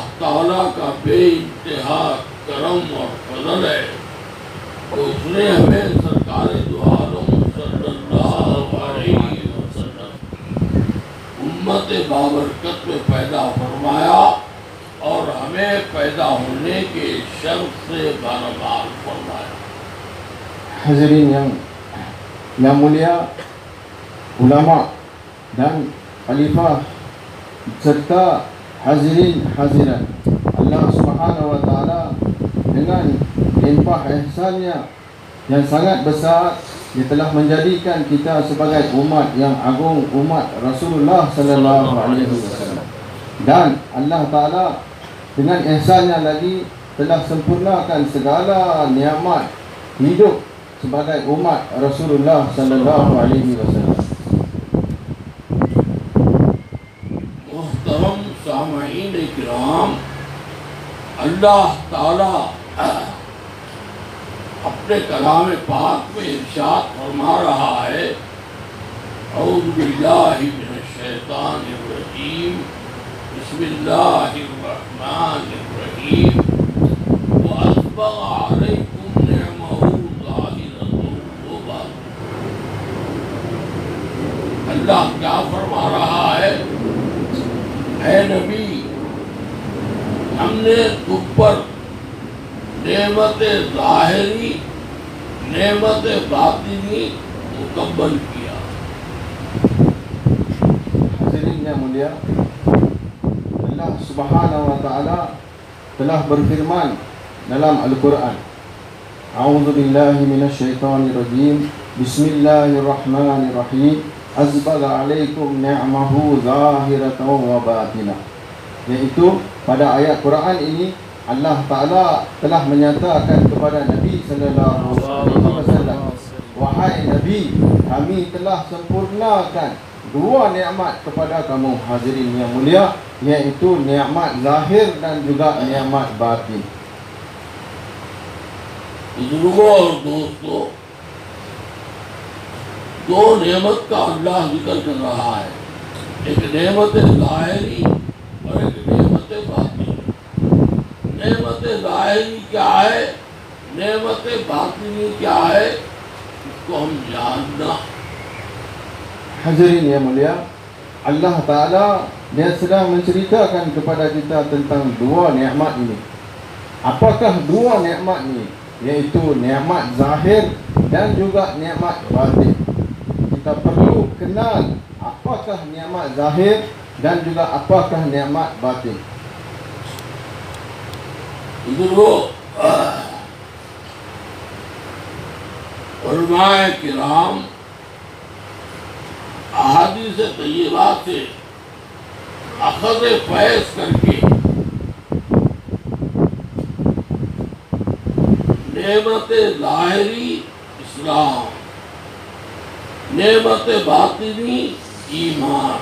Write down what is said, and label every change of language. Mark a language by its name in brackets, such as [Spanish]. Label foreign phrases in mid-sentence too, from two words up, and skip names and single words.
[Urdu] تعالیٰ کا بے انتہا کرم اور فضل ہے کہ اس نے ہمیں سرکار دو عالم [Arabic] صلی اللہ علیہ وسلم [Urdu] امت بابرکت میں پیدا فرمایا اور ہمیں پیدا ہونے کے شرف سے باربار فرمایا۔ [Malay] Hadirin yang mulia, ulama dan khalifah serta hadirin hadirat, [Arabic] الله سبحانه وتعالى [Malay] dengan limpah ihsannya yang sangat besar, dia telah menjadikan kita sebagai umat yang agung, umat Rasulullah [Arabic] صلى الله عليه وسلم. [Malay] Dan [Arabic] الله تعالى [Malay] dengan ihsannya lagi telah sempurnakan segala nikmat hidup sebagai umat Rasulullah [Arabic] صلى الله عليه وسلم. [Urdu] محترم سامعین کرام، اللہ تعالی اپنے کلام پاک میں ارشاد فرما رہا ہے، [Arabic] اعوذ باللہ من الشیطان الرجیم، بسم اللہ الرحمن الرحیم، وَأَسْبَغَ عَلَيْكُمْ نِعْمَهُ ظَاهِرَةً وَبَاطِنَةً۔ [Urdu] اللہ کیا فرما رہا ہے؟ اے نبی، ہم نے تم پر نعمت ظاہری نعمت باطنی مکمل کیا۔ [Malay] Hadirin yang mulia, [Arabic] الله سبحانه وتعالى [Malay] telah berfirman dalam Al-Quran, [Arabic] أعوذ بالله من الشيطان الرجيم، بسم الله الرحمن الرحيم، وأسبغ عليكم نعمه ظاهرة وباطنة. [Malay] Iaitu pada ayat Quran ini [Arabic] الله تعالى [Malay] telah menyatakan kepada Nabi [Arabic] صلى الله عليه وسلم, [Malay] wahai Nabi, kami telah sempurnakan dua nikmat kepada kamu hadirin yang mulia, iaitu nikmat zahir dan juga nikmat batin. [Urdu] بزرگوں اور دوستوں، دو نعمت کا اللہ ذکر کر رہا ہے، ایک نعمت ظاہری اور ایک نعمت باطنی۔ نعمت ظاہری کیا ہے، نعمت باطنی کیا ہے، اس کو ہم جاننا۔ [Malay] Hadirin yang mulia, [Arabic] الله تعالى [Malay] dia sedang menceritakan kepada kita tentang dua nikmat ini. Apakah dua nikmat ini? Iaitu nikmat zahir dan juga nikmat batin. Kita perlu kenal apakah nikmat zahir dan juga apakah nikmat batin. [Urdu] بزرگوں، علماء کرام احادیث طیبہ سے اخذ فیض کر کے نعمت ظاہری اسلام، نعمت باطنی ایمان.